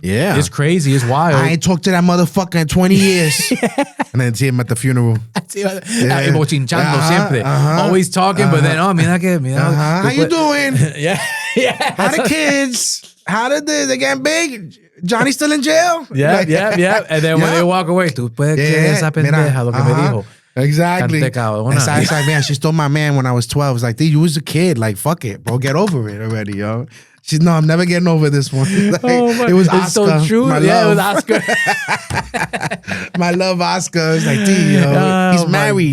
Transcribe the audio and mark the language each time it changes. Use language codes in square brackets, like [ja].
[en] Yeah. It's crazy. It's wild. I ain't talked to that motherfucker in 20 years. And then see him at the funeral. Always talking, but then, how you doing? Yeah. How the kids? How did they getting big? Johnny's still in jail? Yeah. And then when they walk away, [es] tú puedes creer esa pendeja lo que me dijo. [en] Exactly. And so I was like, man, she stole my man when I was 12. It's like, dude, you was a kid. Like, fuck it, bro. Get over it already, yo. She's, no, I'm never getting over this one. Like, it was Oscar. It's so true. It was Oscar. My love, Oscar. It's like, dude, yo, he's married.